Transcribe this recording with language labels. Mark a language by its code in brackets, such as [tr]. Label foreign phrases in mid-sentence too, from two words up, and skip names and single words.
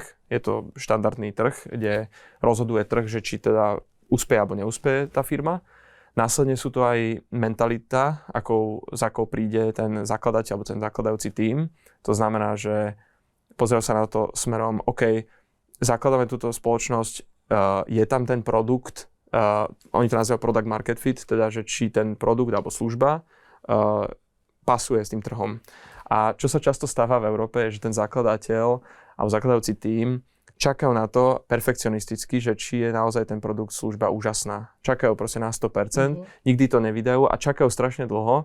[sk] Je to štandardný trh, kde rozhoduje trh, že či teda úspeje alebo neúspeje tá firma. Následne sú to aj mentalita, za akou príde ten zakladateľ alebo ten zakladajúci tím. To znamená, že pozerajú sa na to smerom, OK, zakladáme túto spoločnosť, je tam ten produkt, oni to nazývajú [en] product market fit, [sk] teda, že či ten produkt alebo služba pasuje s tým trhom. A čo sa často stáva v Európe, je, že ten zakladateľ alebo zakladajúci tím čakajú na to perfekcionisticky, že či je naozaj ten produkt, služba úžasná. Čakajú proste na 100%, nikdy to nevydajú a čakajú strašne dlho.